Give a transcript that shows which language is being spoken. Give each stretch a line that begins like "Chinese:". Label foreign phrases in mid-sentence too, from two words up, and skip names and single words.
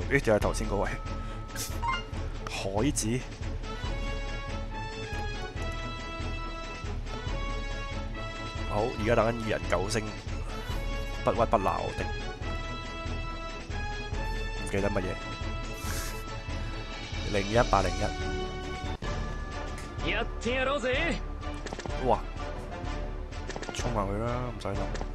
Cantonese: 咦，就係頭先嗰位海子。好，而家等緊2人9星，不屈不撓的。唔記得乜嘢？01801。
Japanese: やってやろうぜ。
Cantonese: 哇！衝埋去啦，唔使諗。